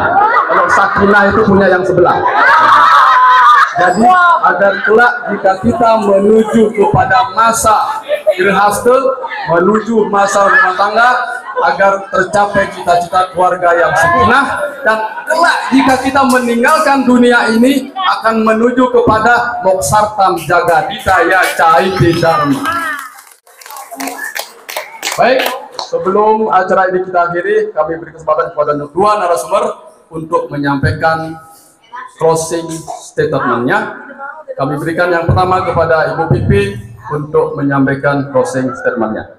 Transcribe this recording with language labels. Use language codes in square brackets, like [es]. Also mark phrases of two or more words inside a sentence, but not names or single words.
[id] Kalau sakinah itu punya yang sebelah. Jadi agar kelak jika kita menuju kepada masa gerhasta, menuju masa rumah tangga, agar tercapai cita-cita keluarga yang sakinah, dan kelak jika kita meninggalkan dunia ini akan menuju kepada [sa] moksartam jagaditaya caiti dharma. [id] Baik, sebelum acara ini kita akhiri, kami beri kesempatan kepada dua narasumber untuk menyampaikan [en] closing statement- [id] nya. Kami berikan yang pertama kepada Ibu Pipi untuk menyampaikan [en] closing statement- [id] nya.